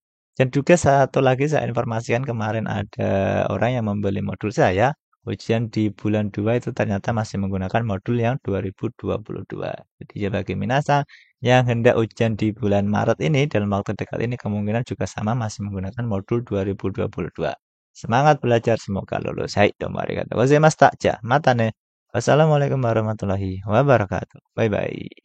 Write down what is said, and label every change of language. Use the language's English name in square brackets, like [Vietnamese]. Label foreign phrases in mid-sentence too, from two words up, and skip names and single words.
[Indonesian] Dan juga satu lagi saya informasikan kemarin ada orang yang membeli modul saya. Ujian di bulan 2 itu ternyata masih menggunakan modul yang 2022. Jadi ya bagi minasang yang hendak ujian di bulan Maret ini, dalam waktu dekat ini kemungkinan juga sama masih menggunakan modul 2022. Semangat belajar, semoga lulus. Hai, [Japanese] どうもありがとうございます. じゃ、またね. [Arabic] والسلام عليكم ورحمة الله وبركاته. [English] Bye bye.